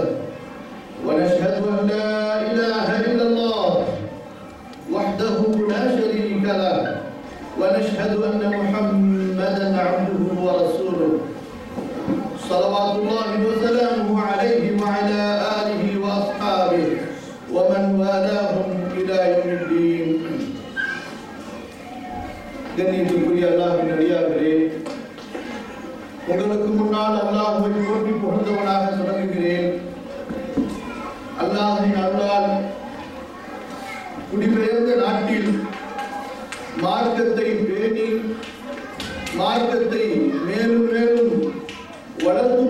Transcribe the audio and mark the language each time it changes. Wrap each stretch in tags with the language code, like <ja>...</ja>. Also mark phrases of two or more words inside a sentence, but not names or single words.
<ar>ونشهد أن لا إله إلا الله وحده لا شريك له ونشهد أن محمدا عبده ورسوله صلوات الله وسلامه عليه وعلى آله وأصحابه ومن والاهم إلى يوم الدين.</ar> <ta>கண்ணியத்துக்குரிய அல்லாஹ்வின் அடியார்களே, உங்களுக்கு முன்னால் அல்லாஹ்வை போற்றி புகழ்ந்தவனாக தொடங்குகிறேன். அல்லாஹ்வின் அருளால் குடிபெயர்ந்த நாட்டில் மார்க்கத்தை பேணி மார்க்கத்தை மேலும் மேலும் வளர்த்துக்</ta>